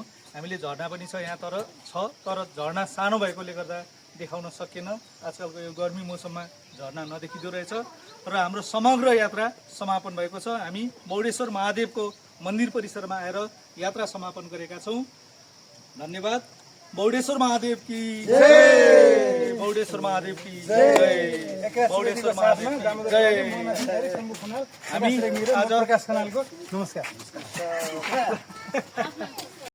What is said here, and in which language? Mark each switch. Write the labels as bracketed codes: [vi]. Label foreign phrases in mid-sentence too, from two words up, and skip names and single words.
[ne] हामीले झर्ना पनि छ यहाँ तर झर्ना सानो भएकोले गर्दा देखाउन सकिएन। आजकलको यो गर्मी मौसममा झर्ना नदेखिँदो रहेछ र हाम्रो समग्र यात्रा समापन भएको छ। हामी बौडेश्वर महादेवको मन्दिर परिसरमा आएर यात्रा समापन गरेका छौँ। धन्यवाद। [hi] बौडेश्वर महादेव की जय, बौडेश्वर महादेव की जय, बौडेश्वर महादेव की जय। [ne] हामी आज प्रकाश खनालको नमस्कार।